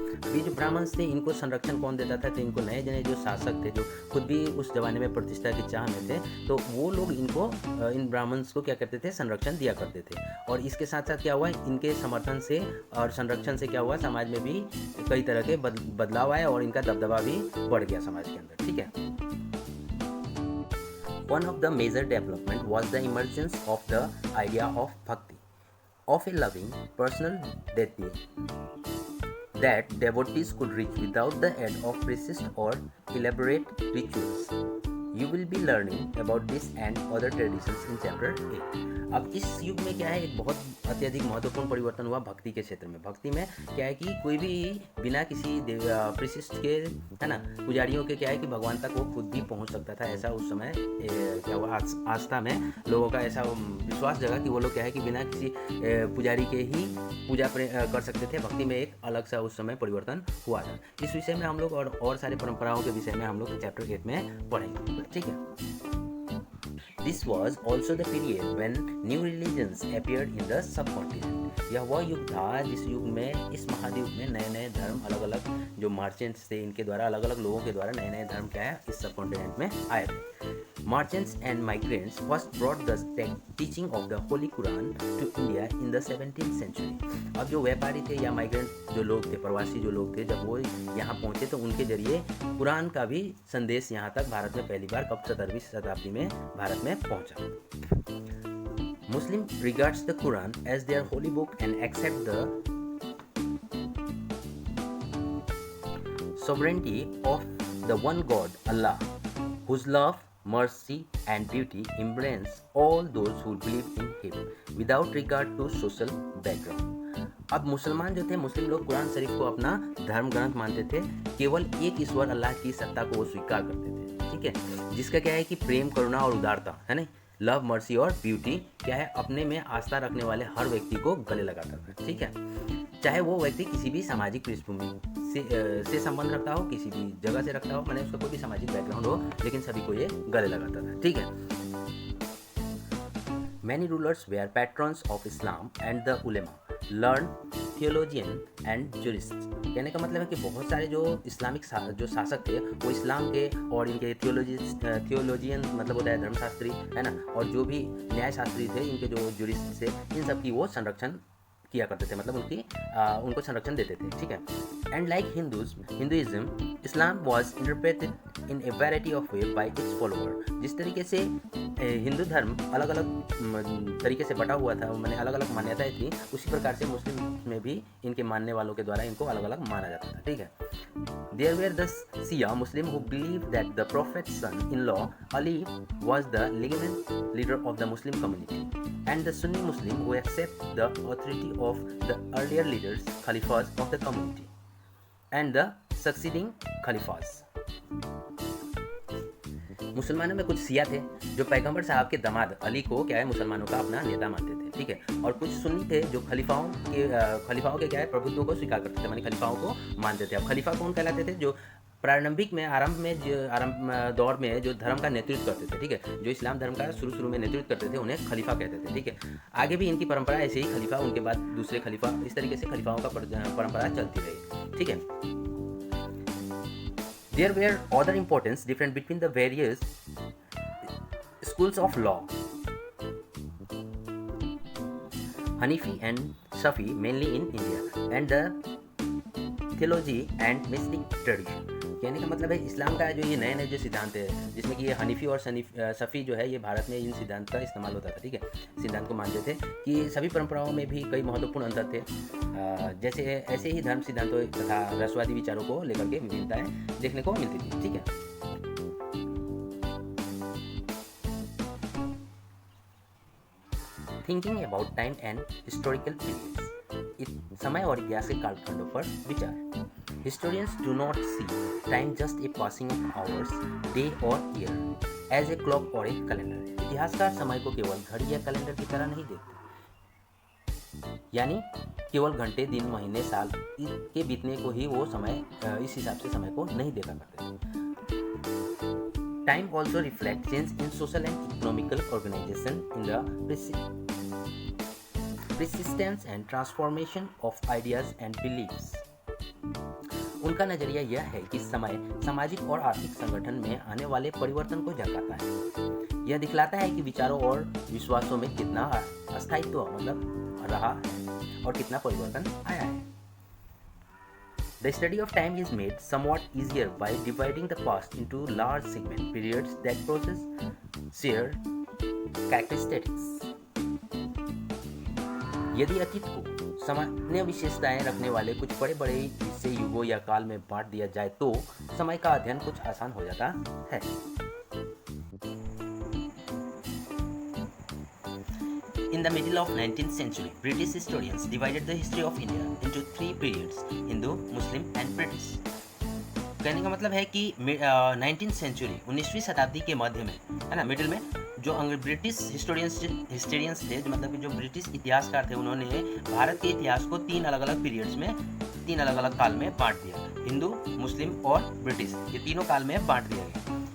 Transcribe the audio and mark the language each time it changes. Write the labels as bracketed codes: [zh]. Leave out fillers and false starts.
[hi] ये जो ब्राह्मण्स थे इनको संरक्षण कौन देता था, तो इनको नए नए जो शासक थे, जो खुद भी उस जमाने में प्रतिष्ठा की चाह में थे, तो वो लोग इनको इन ब्राह्मण्स को क्या करते थे, संरक्षण दिया करते थे। और इसके साथ साथ क्या हुआ, इनके समर्थन से और संरक्षण से क्या हुआ, समाज में भी कई तरह के बदलाव आए और इनका दबदबा भी बढ़ गया समाज के अंदर। ठीक है। [en] One of the major development was the emergence of the idea of bhakti, of a loving personal deity that devotees could reach without the aid of priests or elaborate rituals। You will be learning about this and other traditions in chapter 8। [hi] अब इस युग में क्या है, एक बहुत अत्यधिक महत्वपूर्ण परिवर्तन हुआ भक्ति के क्षेत्र में। भक्ति में क्या है कि कोई भी बिना किसी प्रीसिस्ट के, है ना, पुजारियों के क्या है कि भगवान तक वो खुद भी पहुंच सकता था। ऐसा उस समय क्या हुआ, आस्था में लोगों का ऐसा विश्वास जगा कि वो लोग क्या है कि बिना किसी पुजारी के ही पूजा कर सकते थे। भक्ति में एक अलग सा उस समय परिवर्तन हुआ था। इस विषय में हम लोग और सारे परंपराओं के विषय में हम लोग चैप्टर 8 में पढ़ेंगे। ठीक है। [en] This was also the period when new religions appeared in the subcontinent। [hi] यह वह युग था जिस युग में, इस महाद्वीप में नए नए धर्म, अलग अलग जो मर्चेंट्स थे, इनके द्वारा, अलग अलग लोगों के द्वारा नए नए धर्म क्या है इस सबकॉन्टिनेंट में आए थे। [en] Merchants and migrants first brought the teaching of the Holy Quran to India in the 17th century। [hi] अब जो व्यापारी थे या माइग्रेंट जो लोग थे, प्रवासी जो लोग थे, जब वो यहाँ पहुँचे तो उनके जरिए कुरान का भी संदेश यहाँ तक भारत में पहली बार कब 17वीं शताब्दी में भारत में पहुँचा। [en] Muslim regards the Quran as their holy book and accept the sovereignty of the one God, Allah, whose love, mercy and beauty embrace all those who believe in him without regard to social background। [hi] अब मुसलमान जो थे, मुस्लिम लोग कुरान शरीफ को अपना धर्म ग्रंथ मानते थे। केवल एक ईश्वर अल्लाह की सत्ता को वो स्वीकार करते थे। ठीक है। जिसका क्या है कि प्रेम, करुणा और उदारता, है ना, [en] love, mercy और beauty [hi] क्या है, अपने में आस्था रखने वाले हर व्यक्ति को गले लगाता था। ठीक है। चाहे वो व्यक्ति किसी भी सामाजिक पृष्ठभूमि से संबंध रखता हो, किसी भी जगह से रखता हो, मैंने उसका कोई भी सामाजिक बैकग्राउंड हो, लेकिन सभी को ये गले लगाता था। ठीक है। [en] Many rulers were patrons of Islam and the ulama, learned theologian and jurists। [hi] कहने का मतलब है कि बहुत सारे जो इस्लामिक जो शासक थे वो इस्लाम के और इनके थियोलॉजियन मतलब होता है धर्मशास्त्री, है ना, और जो भी न्याय शास्त्री थे, इनके जो जुरिस्ट थे, इन सब की वो संरक्षण किया करते थे, मतलब उनको संरक्षण देते थे, ठीक है। [en] And like Hinduism, Islam was interpreted in a variety of way by its follower. [hi] जिस तरीके से हिंदू धर्म अलग अलग तरीके से बटा हुआ था, मैंने अलग अलग मान्यताएं थी, उसी प्रकार से मुस्लिम में भी इनके मानने वालों के द्वारा इनको अलग अलग माना जाता था, ठीक है। [en] There were the Shia Muslim who believed that the Prophet's son-in-law Ali was the legitimate leader of the Muslim community, and the Sunni Muslim who accept the authority of the earlier leaders, Khalifas of the community, and the succeeding Khalifas. [hi] मुसलमानों में कुछ सिया थे जो पैगंबर साहब के दामाद अली को क्या है मुसलमानों का अपना नेता मानते थे, ठीक है। और कुछ सुन्नी थे जो खलीफाओं के क्या है प्रभुत्व को स्वीकार करते थे, मानी खलीफाओं को मानते थे। अब खलीफा कौन कहलाते थे? जो प्रारंभिक में आरंभ दौर में जो धर्म का नेतृत्व करते थे, ठीक है, जो इस्लाम धर्म का शुरू में नेतृत्व करते थे, उन्हें खलीफा कहते थे, ठीक है। आगे भी इनकी परंपरा ऐसे ही, खलीफा उनके बाद दूसरे खलीफा, इस तरीके से खलीफाओं का परंपरा चलती रही, ठीक है। [en] There were other importance different between the various schools of law, Hanafi and Shafi mainly in India, and the theology and mystic tradition। [hi] कहने का मतलब है इस्लाम का जो ये नए नए जो सिद्धांत है, जिसमें कि ये हनीफी और सफ़ी जो है, ये भारत में इन सिद्धांत का इस्तेमाल होता था, ठीक है। सिद्धांत को मानते थे कि सभी परंपराओं में भी कई महत्वपूर्ण अंतर थे, जैसे ऐसे ही धर्म सिद्धांतों तथा रसवादी विचारों को लेकर के विभिन्नताएं देखने को मिलती थी, ठीक है। [en] thinking about time and historical periods, [hi] समय और इतिहास के कालखंडों पर विचार। [en] Historians do not see time just a passing of hours, day or year, as a clock or a calendar। [hi] इतिहासकार समय को केवल घड़ी या कैलेंडर की तरह नहीं देखते, यानी केवल घंटे, दिन, महीने, साल के बीतने को ही वो समय, इस हिसाब से समय को नहीं देखा करते। [en] Time also reflects change in social and economical organization, in the persistence and transformation of ideas and beliefs। [hi] उनका नजरिया यह है कि समय सामाजिक और आर्थिक संगठन में आने वाले परिवर्तन को दर्शाता है। यह दिखलाता है कि विचारों और विश्वासों में कितना अस्थायित्व मतलब रहा है और कितना परिवर्तन आया है। [en] The study of time is made somewhat easier by dividing the past into large segment periods that possess shared characteristics। [hi] यदि अतीत को सामान्य विशेषताएं रखने वाले कुछ बड़े बड़े हिस्से युगों या काल में बांट दिया जाए तो समय का अध्ययन कुछ आसान हो जाता है। [en] In the middle of 19th century, British historians divided the history of India into three periods: Hindu, Muslim and British। [hi] कहने का मतलब है कि 19th सेंचुरी 19वीं शताब्दी के मध्य में, है ना, मिडिल में जो ब्रिटिश हिस्टोरियंस थे, जो मतलब कि जो ब्रिटिश इतिहासकार थे, उन्होंने भारत के इतिहास को तीन अलग अलग पीरियड्स में, तीन अलग अलग काल में बांट दिया। हिंदू, मुस्लिम और ब्रिटिश, ये तीनों काल में बांट दिया गया।